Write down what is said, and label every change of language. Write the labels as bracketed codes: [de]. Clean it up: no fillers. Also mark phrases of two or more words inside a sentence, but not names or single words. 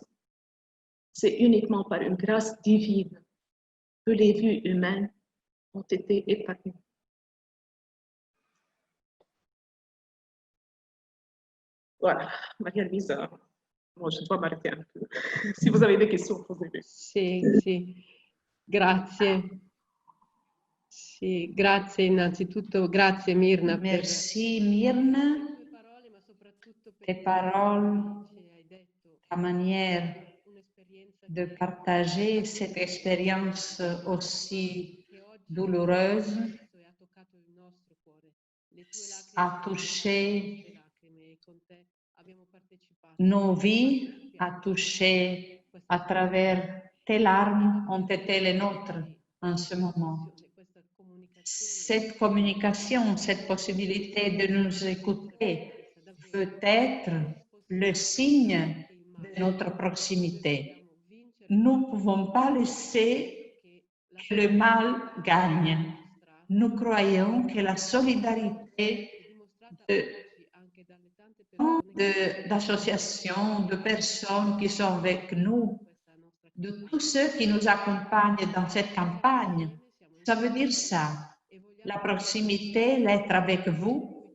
[fr] C'est uniquement par une grâce divine que les vies humaines ont été épargnées. Voilà, Maria-Louisa, moi je dois m'arrêter un peu. Si vous avez des questions, posez-les. [it] Sì, grazie. Sì, grazie innanzitutto, grazie Mirna [fr] Merci Myrna, [it] per le tue parole, ma soprattutto per [fr] tes paroles, [it] ci hai detto [fr] ta manière [it] un'esperienza [fr] de partager cette expérience aussi douloureuse [it] che ha toccato il nostro cuore. Le tue a lacrime, [fr] touché [it] le lacrime, e con te abbiamo partecipato. [fr] nos vies, a touché à travers tes larmes, ont été les nôtres en ce moment. [it] Questa comunicazione [fr] Cette communication, cette possibilité de nous écouter peut être le signe de notre proximité. Nous ne pouvons pas laisser que le mal gagne. Nous croyons que la solidarité d'associations, de personnes qui sont avec nous, de tous ceux qui nous accompagnent dans cette campagne, ça veut dire ça, la proximité, l'être avec vous.